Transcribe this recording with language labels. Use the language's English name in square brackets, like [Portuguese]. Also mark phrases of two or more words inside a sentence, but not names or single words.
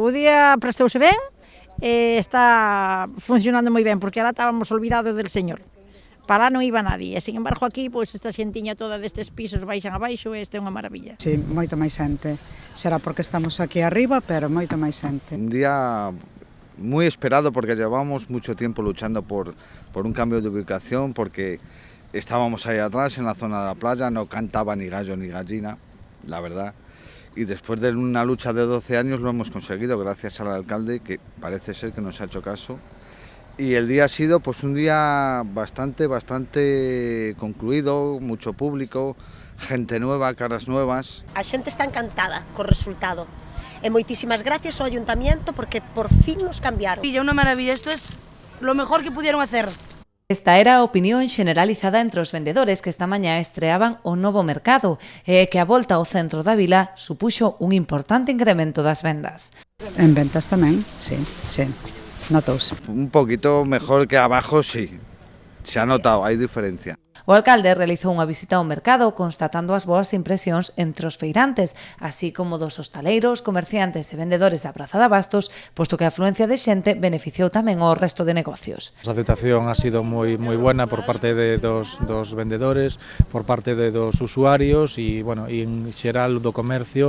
[Galician] O día prestouse ben, está funcionando moi ben, porque alá estábamos [Spanish] olvidados del señor. [Galician] Para lá non iba nadie, e, [Spanish] sin embargo, [Galician] aquí, pois, esta xentiña toda destes pisos baixan abaixo, e este é unha maravilla. Sí, moito máis xente. Será porque estamos aquí arriba, pero moito máis xente. [Spanish] Un día muy esperado porque llevamos mucho tiempo luchando por un cambio de ubicación, porque estábamos ahí atrás en la zona de la playa, no cantaba ni gallo ni gallina, la verdad. Y después de una lucha de 12 años lo hemos conseguido gracias al alcalde, que parece ser que nos ha hecho caso. Y el día ha sido pues un día bastante concluido, mucho público, gente nueva, caras nuevas. [Galician] A xente está encantada co resultado. E moitísimas gracias ao Ayuntamiento porque por fin nos cambiaron. [Spanish] Una maravilla, esto es lo mejor que pudieron hacer. [Galician] Esta era a opinión xeneralizada entre os vendedores que esta mañá estreaban o novo mercado e que a volta ao centro da vila supuxo un importante incremento das vendas. En ventas tamén, sí, notouse. [Spanish] Un poquito mejor que abajo, sí, se ha notado, hay diferencia. [Galician] O alcalde realizou unha visita ao mercado constatando as boas impresións entre os feirantes, así como dos hostaleiros, comerciantes e vendedores da Praza de Abastos, posto que a afluencia de xente beneficiou tamén ao resto de negocios. A aceptación [Spanish] ha sido [Galician] moi buena por parte dos vendedores, por parte dos usuarios e, bueno, en xeral do comercio.